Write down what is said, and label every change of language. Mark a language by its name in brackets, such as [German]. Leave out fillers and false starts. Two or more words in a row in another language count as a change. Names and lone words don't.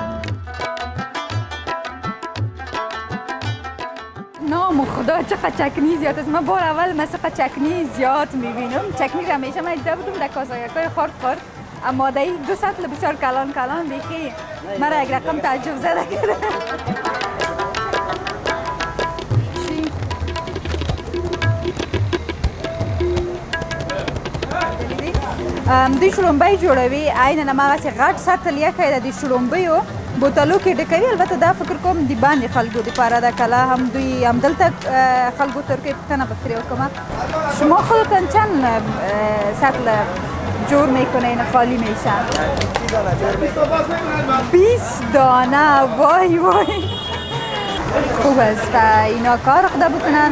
[Persian] نام خدا چقدر چکنی زیاد است. من بار اول مثلا چکنی زیاد میبینم. چکنی را همیشه من دیده بودم در کاسایکای خورد، اما در این 2 سطل بسیار کلان بیخی مرا یک رقم تعجب زده کرده. [Pashto] دوی شړومبۍ جوړوي، عین هماغسې غټ سطل یخی د دې شړومبیو بوتلو کې ډکوي. البته دا فکر کوم د باندې خلکو دپاره ده، کله هم دوی همدلته خلکو ترکیې پوښتنه به ترې وکړم [Persian] شما خودتان چند سطل جور میکنین خالی میشن؟ 20 دانه. وای خوب است اینا کار خدا بکنن.